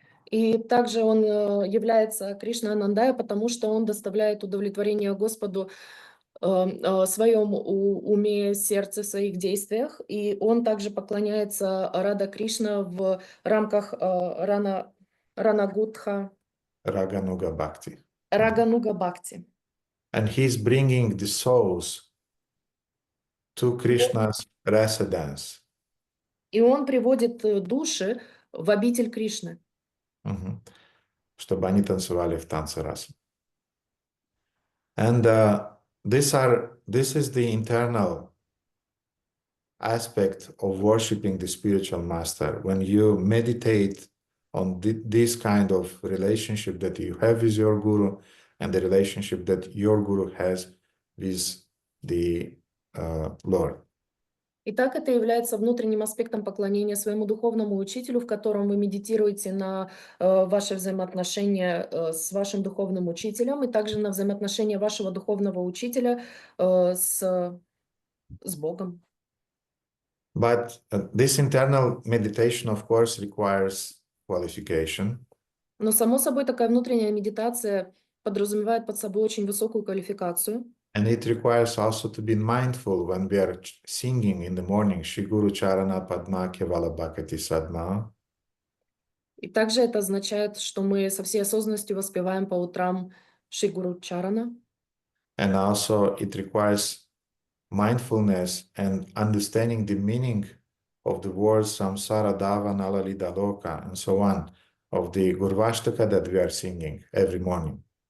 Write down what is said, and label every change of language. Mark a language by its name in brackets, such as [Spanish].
[Russian] И также он является Кришна Анандая, потому что он доставляет удовлетворение Господу в своем уме, сердце, в своих действиях. И он также поклоняется Рада Кришна в рамках Ранагудха, [English] Raganuga Bhakti. [Russian] Рагануга Бхакти. [English] And he's bringing the souls to Krishna's residence. [Russian] И он приводит души в обитель Кришны, Чтобы они танцевали в танце раса. [English] And this is the internal aspect of worshiping the spiritual master. When you meditate on this kind of relationship that you have with your guru and the relationship that your guru has with the Lord. [Russian] Итак, это является внутренним аспектом поклонения своему духовному учителю, в котором вы медитируете на ваши взаимоотношения с вашим духовным учителем и также на взаимоотношения вашего духовного учителя с Богом. [English] But this internal meditation, of course, requires qualification. [Russian] Но, само собой, такая внутренняя медитация подразумевает под собой очень высокую квалификацию. [English] And it requires also to be mindful when we are singing in the morning, [Bangla] Shri Guru Charana Padma Kevala Bhakati Sadma. [Russian] И также это означает, что мы со всей осознанностью воспеваем по утрам Шри Гуру Чарана. [English] And also it requires mindfulness and understanding the meaning of the words [Bangla] Samsara Dava Nalalida Loka [English] and so on, of the Gurvashtaka that we are singing every morning.